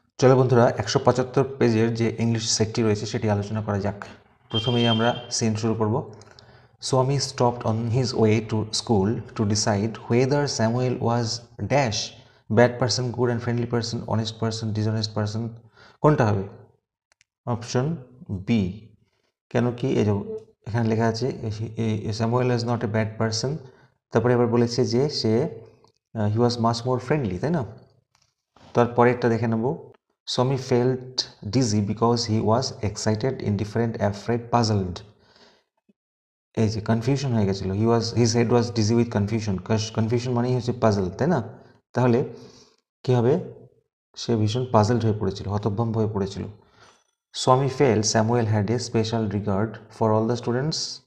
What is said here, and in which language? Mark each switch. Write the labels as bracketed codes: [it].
[bn] চলো বন্ধুরা 175 পেজের যে ইংলিশ সেটটি রয়েছে সেটি আলোচনা করা যাক। প্রথমেই আমরা সিন শুরু করব। [en] Swami stopped on his way to school to decide whether Samuel was dash bad person, good and friendly person, honest person, dishonest person। [bn] কোনটা হবে? Option B. কেন কি এই যে এখানে লেখা আছে [en] Samuel is not a bad person, [bn] তারপরে এবার বলেছে যে সে [en] he was much more friendly, [bn] তাই না? তারপরেরটা দেখে নেব। [en] Swami felt dizzy because he was excited, indifferent, afraid, puzzled। [bn] এই যে কনফিউশন হয়ে গেছিল, [en] His head was dizzy with confusion. [bn] Confusion মানেই হচ্ছে পাজল, তাই না? তাহলে কি হবে? সে ভীষণ পাজলড হয়ে পড়েছিল, হতভম্ব হয়ে পড়েছিল। [en] Swami felt Samuel had a special regard for all the students.